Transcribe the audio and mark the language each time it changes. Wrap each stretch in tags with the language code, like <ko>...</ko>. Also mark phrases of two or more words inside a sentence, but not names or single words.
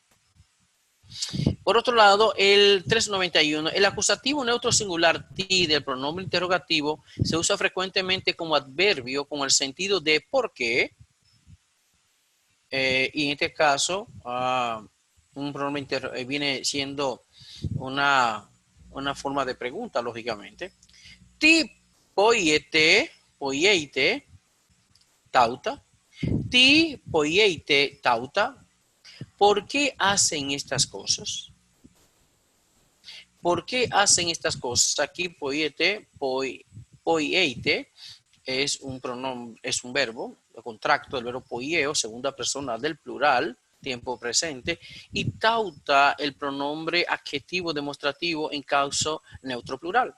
<es>Por otro lado, el 391, el acusativo neutro singular ti del pronombre interrogativo se usa frecuentemente como adverbio con el sentido de por qué. Y en este caso, un pronombre viene siendo una forma de pregunta, lógicamente.</es> <el>Τί ποιεῖτε ταῦτα. Τί ποιεῖτε ταῦτα.</el> <es>¿Por qué hacen estas cosas? ¿Por qué hacen estas cosas? Aquí poieite es un pronombre, es un verbo, el contracto del verbo poieo, segunda persona del plural, tiempo presente, y tauta el pronombre adjetivo demostrativo en causa neutro plural.</es>